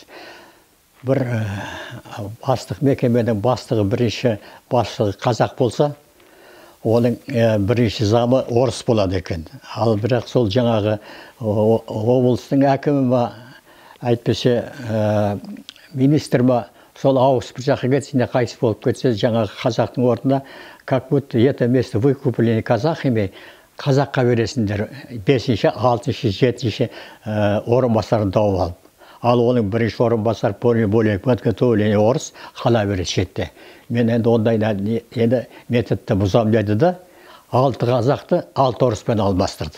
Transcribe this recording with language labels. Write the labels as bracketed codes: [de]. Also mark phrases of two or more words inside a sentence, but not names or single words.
[kk] Бір бастық мекеменің бастығы, бірінші басшығы қазақ болса, оның бірінші замы орыс болады екен. Ал бірақ сол жаңағы облыстың әкімі ма, әйтпесе министр ма, сол ауысып жаққа кетсе, қайтыс болып кетсе, жаңағы қазақтың орнына, [ru] как будто это место выкупление казахами, [kk] қазаққа бересіңдер 5-ші, 6-ші, 7-ші орынбасарын тауып алып. Ал оның бірінші орынбасар [ru] более подготовленный [kk] орыс қала береді шетте. Мен енді ондай методты бұзам деді да, 6 қазақты 6 орыспен алмастырды.